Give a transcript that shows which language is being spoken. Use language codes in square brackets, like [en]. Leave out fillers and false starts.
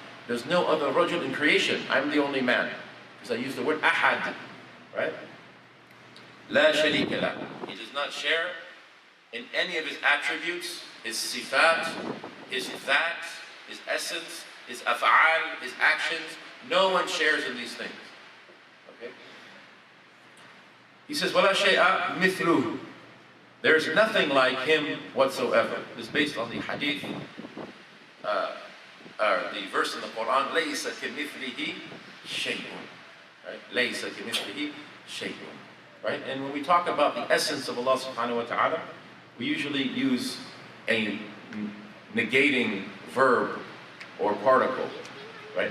[en] There's no other rajul in creation. I'm the only man. Because I use the word ahad, right? La sharika la. He does not share in any of his attributes, his sifat, his that, his essence, his af'al, his actions. No one shares in these things. Okay? He says, [ar] وَلَا شَيْءَ مِثْلُهُ. [en] There's nothing like him whatsoever. This is based on the hadith, the verse in the Quran, [ar] لَيْسَ كَمِثْلِهِ شَيْءٌ. [en] Right? [ar] لَيْسَ كَمِثْلِهِ شَيْءٌ. Right? [en] And when we talk about the essence of Allah subhanahu wa ta'ala, we usually use a negating verb or particle. Right?